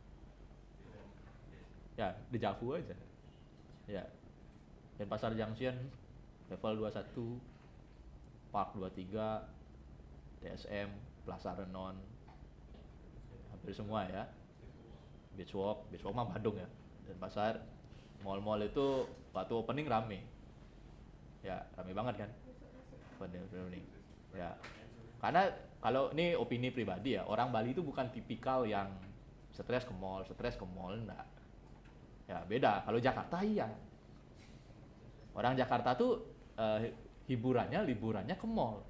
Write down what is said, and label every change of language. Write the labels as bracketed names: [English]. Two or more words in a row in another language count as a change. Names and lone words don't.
[Indonesian] Ya, di Javu aja. Ya. Denpasar Junction level 21, Park 23, TSM, Plaza Renon. Hampir semua ya. Beach Walk mah Badung ya. Denpasar mall-mall itu waktu opening rame. Ya, rame banget kan? Opening. Ya. Karena kalau ini opini pribadi ya, orang Bali itu bukan tipikal yang stres ke mall, enggak. Ya beda, kalau Jakarta iya. Orang Jakarta tuh liburannya ke mall.